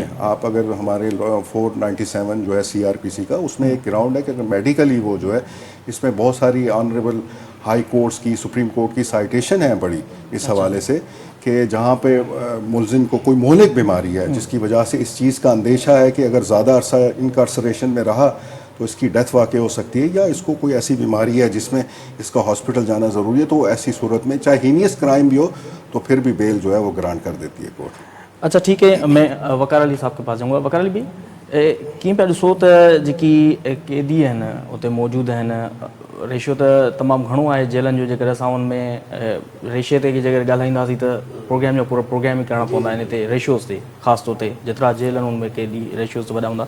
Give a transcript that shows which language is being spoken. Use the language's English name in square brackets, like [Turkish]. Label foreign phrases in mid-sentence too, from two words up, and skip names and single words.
[Urdu] آپ اگر ہمارے 497 جو ہے CRPC کا, اس میں ایک گراؤنڈ ہے کہ اگر میڈیکلی وہ جو ہے, اس میں بہت ساری [English] honourable High Courts [Urdu] کی, سپریم کورٹ کی سائٹیشن ہے بڑی اس حوالے سے, کہ جہاں پہ ملزم کو کوئی مہلک بیماری ہے جس کی وجہ سے اس چیز کا اندیشہ ہے کہ اگر زیادہ عرصہ انکارسریشن میں رہا تو اس کی ڈیتھ واقع ہو سکتی ہے, یا اس کو کوئی ایسی بیماری ہے جس میں اس کا ہاسپٹل جانا ضروری ہے, تو ایسی صورت میں چاہے [English] heinous crime [Urdu] بھی ہو تو پھر بھی بیل جو ہے وہ گرانٹ کر دیتی ہے کورٹ. اچھا ٹھیک ہے, میں وقار علی صاحب کے پاس جاؤں گا. وقار علی بھائی, [Sindhi] कीअं पिया ॾिसो त जेकी क़ैदी आहिनि उते मौजूदु आहिनि, रेशियो त तमामु घणो आहे जेलनि जो. जेकर असां उन में रेशियो ते जेकर ॻाल्हाईंदासीं त प्रोग्राम जो पूरो प्रोग्राम ई करणा पवंदा आहिनि हिते रेशियोज़ ते, ख़ासि तौर ते जेतिरा जेल आहिनि उनमें क़ैदी रेशियोज़ वॾा हूंदा.